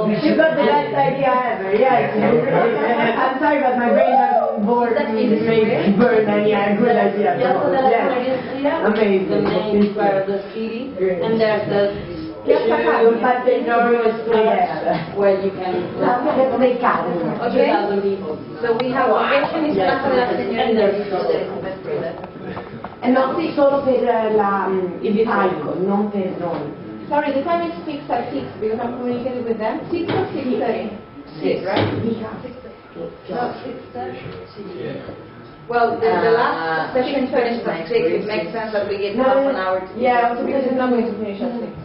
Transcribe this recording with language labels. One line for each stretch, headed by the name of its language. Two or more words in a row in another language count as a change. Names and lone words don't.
English: You got the best idea ever, yes. I'm sorry, but my brain was bored to make burn, and yeah, good idea. Yeah, so that's amazing. The main square of the city, and there's the enormous where you can Okay. 2,000 people. So we have location is Plaza de la Signorina.
Italian: E non sì, solo per il palco, non per noi.
English: Sorry, the time is fixed at 6 because I'm communicating with them. 6 or 6:30? 6, right? No, 6:30. Well, the last session finished at 6. It makes sense that we give half an hour to Yeah, also because it's not going to finish at 6.